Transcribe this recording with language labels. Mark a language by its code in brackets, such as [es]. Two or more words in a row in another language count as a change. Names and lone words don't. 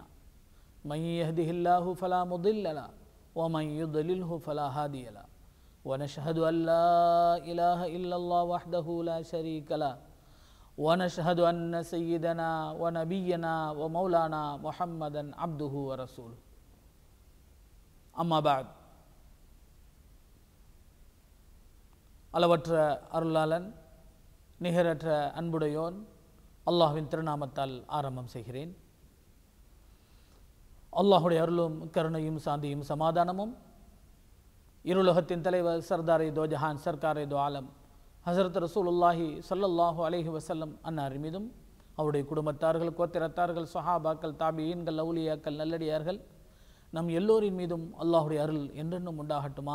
[ar] من يهده الله فلا مضل له ومن يضلله فلا هادي له. ونشهد أن لا إله إلا الله وحده لا شريك له ونشهد أن سيدنا ونبينا ومولانا محمدا عبده ورسوله. أما بعد. [ta] அளவற்ற அருளாளன் நிகரற்ற அன்புடையோன் அல்லாஹ்வின் திருநாமத்தால் ஆரம்பம் செய்கிறேன். அல்லாஹுடைய அருளும் கருணையும் சாந்தியும் சமாதானமும் இருளுலகத்தின் தலைவர் [ur] سردارِ دو جہاں سرکارِ دو عالم حضرت [ar] رسول الله صلى الله عليه وسلم [ta] அன்னார் மீதும் அவருடைய குடும்பத்தார்கள், கோத்திரத்தார்கள், சஹாபாக்கள், தாபியீன்கள், அவுலியாக்கள், நல்லடியார்கள் நம் எல்லோரின் மீதும் அல்லாஹுடைய அருள் என்றென்றும் உண்டாகட்டுமாக.